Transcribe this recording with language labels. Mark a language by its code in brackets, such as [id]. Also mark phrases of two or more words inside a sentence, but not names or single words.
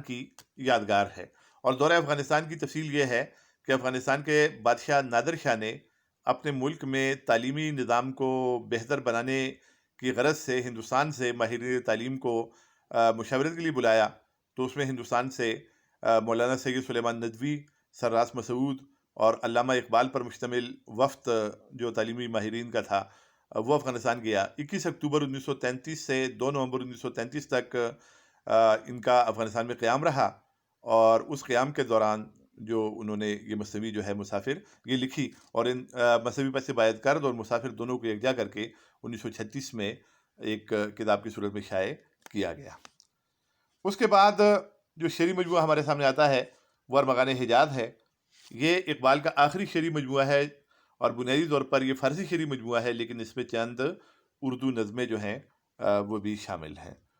[ur] کی یادگار ہے، اور دورہ افغانستان کی تفصیل یہ ہے کہ افغانستان کے بادشاہ نادر شاہ نے اپنے ملک میں تعلیمی نظام کو بہتر بنانے کی غرض سے ہندوستان سے ماہرین تعلیم کو مشاورت کے لیے بلایا، تو اس میں ہندوستان سے مولانا سید سلیمان ندوی، سرراس مسعود اور علامہ اقبال پر مشتمل وفد جو تعلیمی ماہرین کا تھا وہ افغانستان گیا۔ 21 اکتوبر 1933 سے 2 نومبر 1933 تک ان کا افغانستان میں قیام رہا، اور اس قیام کے دوران جو انہوں نے یہ مثنوی جو ہے مسافر یہ لکھی، اور ان مثنوی پس باید کرد اور مسافر دونوں کو یکجا کر کے 1936 میں ایک کتاب کی صورت میں شائع کیا گیا۔ اس کے بعد جو شعری مجموعہ ہمارے سامنے آتا ہے وہ ارمغان حجاز ہے۔ یہ اقبال کا آخری شعری مجموعہ ہے، اور بنیادی طور پر یہ فارسی شعری مجموعہ ہے، لیکن اس میں چند اردو نظمیں جو ہیں وہ بھی شامل ہیں۔